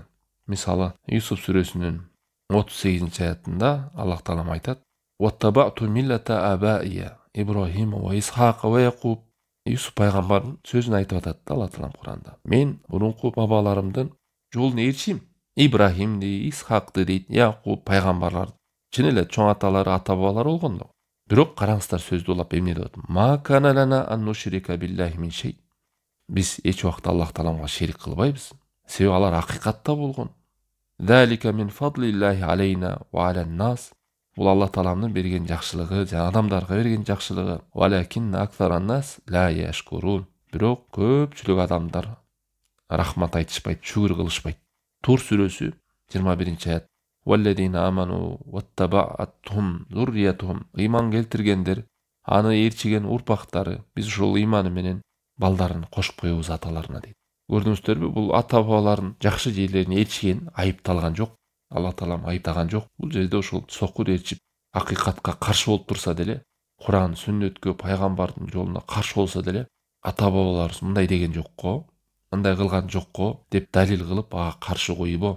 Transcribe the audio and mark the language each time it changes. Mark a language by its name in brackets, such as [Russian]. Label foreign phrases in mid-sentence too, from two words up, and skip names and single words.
[Kyrgyz] Мисалы, Юсуф сүрөсүнүн 38 аятында Аллах таалам айтат: [Arabic] "واتبعت ملة آبائي إبراهيم وإسحاق ويعقوب." [Kyrgyz] Юсуф пайгамбардын сөзүн айтып атат Аллах таалам Куранда. Мен мурунку бабаларымдын жолун ээрчим. Ибрахимди, Исхакты дейт, Якуб пайгамбарлар. Чын эле чоң аталары, ата-бабалары болгон да. Бирок караңыздар сөздү улап эмне деп атат? [Arabic] ما كان لنا أن نشرك بالله من شيء. [Kyrgyz] Биз эч убакта Аллах тааламга шерик кылбайбыз. Себеби алар акыйкатта болгон. [Arabic] ذلك من فضل الله علينا وعلى الناس. [Kyrgyz] Бул Аллах тааламдын берген жакшылыгы, жана адамдарга берген жакшылыгы. [Arabic] ولكن أكثر الناس لا يشكرون. [Kyrgyz] Бирок көпчүлүк адамдар рахмат айтышпайт, шүгүр кылышпайт. Тур сүрөсү 21-аят. [Arabic] والذين آمنوا واتبعتهم ذريتهم. [Kyrgyz] Ыйман келтиргендер, аны ээрчиген урпактары, биз ушул ыйманы менен балдарын кошуп коебуз аталарына дейт. Көрдүңүздөрбү? Бул ата бабаларын жакшы жерлерине ээрчиген айыпталган жок. Аллах таалам айыптаган жок. Бул жерде ушул сокур ээрчип, акыйкатка каршы болуп турса деле, Куран, сүннөткө, пайгамбардын жолуна каршы болсо деле, ата бабаларыбыз мындай деген жок го, мындай кылган жок го деп далил кылып ага каршы коюбу.